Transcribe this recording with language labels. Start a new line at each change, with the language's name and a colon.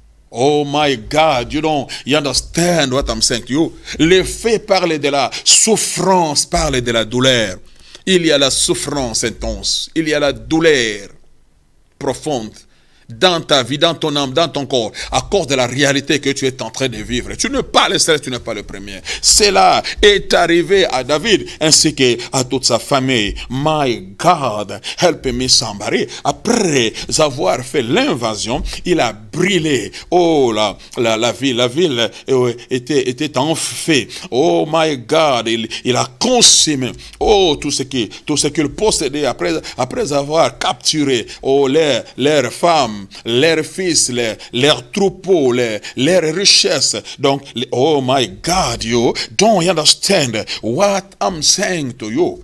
English: Oh my God, you understand what I'm saying to you?
French: Le feu parle de la souffrance, parle de la douleur. Il y a la souffrance intense, il y a la douleur profonde dans ta vie, dans ton âme, dans ton corps, à cause de la réalité que tu es en train de vivre. Tu n'es pas le seul, tu n'es pas le premier. Cela est arrivé à David, ainsi qu'à toute sa famille.
English: My God, help me somebody.
French: Après avoir fait l'invasion, il a brûlé. Oh, la ville était en feu.
English: Oh my God,
French: il a consumé. Oh, tout ce qu'il possédait après avoir capturé. Oh, leurs femmes, leurs fils, leurs troupeaux, leurs richesses.
English: Donc, oh my God, you don't understand what I'm saying to you.